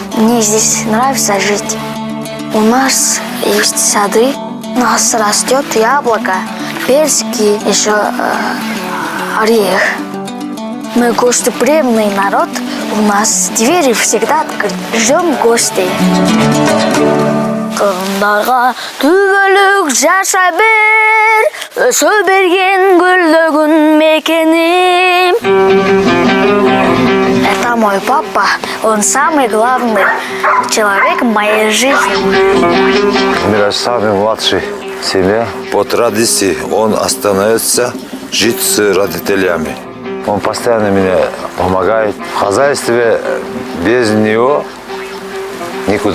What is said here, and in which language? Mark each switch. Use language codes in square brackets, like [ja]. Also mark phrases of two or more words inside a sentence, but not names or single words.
[ru] Мне здесь нравится жить. У нас есть сады. У нас растет яблоко, персики, еще орех. Мы гостеприимный народ. У нас двери всегда открыты. Ждем гостей. [ky] Кырымдарға түбөлүк жаша бер, өсө берген гүлдөгүн мекеним. [ru] Это мой папа, он самый главный человек в моей жизни. Мираш самый младший в семье. По традиции он остановится жить с родителями. Он постоянно мне помогает. В хозяйстве без него никуда.